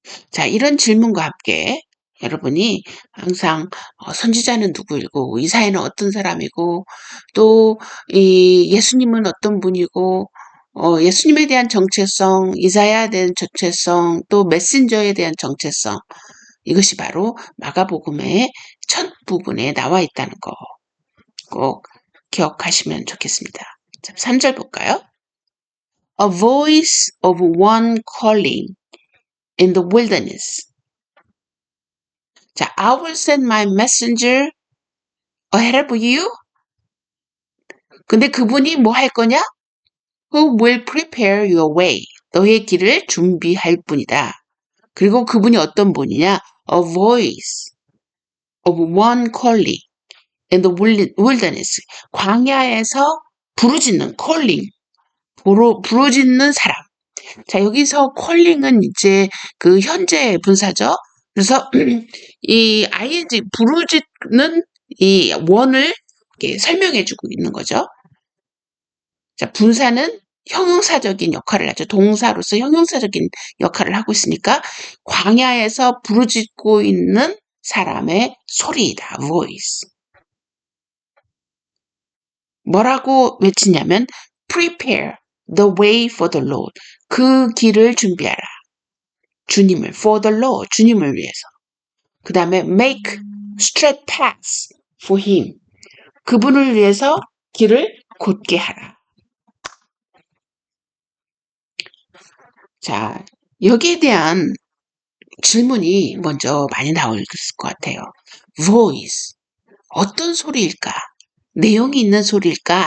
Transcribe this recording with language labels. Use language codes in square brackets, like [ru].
[ko] 자, 이런 질문과 함께 여러분이 항상 선지자는 누구이고 이사야는 어떤 사람이고 또 이 예수님은 어떤 분이고 예수님에 대한 정체성, 이사야에 대한 정체성, 또 메신저에 대한 정체성 이것이 바로 마가복음의 첫 부분에 나와 있다는 거 꼭 기억하시면 좋겠습니다. 자, 3절 볼까요? [en] A voice of one calling in the wilderness. 자, I will send my messenger ahead of you. [ko] 근데 그분이 뭐 할 거냐? [en] Who will prepare your way. [ko] 너의 길을 준비할 분이다. 그리고 그분이 어떤 분이냐? [en] A voice of one calling in the wilderness. [ko] 광야에서 부르짖는 calling. 부르짖는 사람. 자, 여기서 calling은 이제 그 현재 분사죠. 그래서 이 ing 부르짖는 이 원을 이렇게 설명해주고 있는 거죠. 자, 분사는 형용사적인 역할을 하죠. 동사로서 형용사적인 역할을 하고 있으니까 광야에서 부르짖고 있는 사람의 소리이다. [en] voice. [ko] 뭐라고 외치냐면 [en] prepare the way for the Lord. [ko] 그 길을 준비하라. 주님을 [en] for the Lord. [ko] 주님을 위해서. 그 다음에 [en] make straight paths for him. [ko] 그분을 위해서 길을 곧게 하라. 자, 여기에 대한 질문이 먼저 많이 나올 것 같아요. voice. 어떤 소리일까? 내용이 있는 소리일까?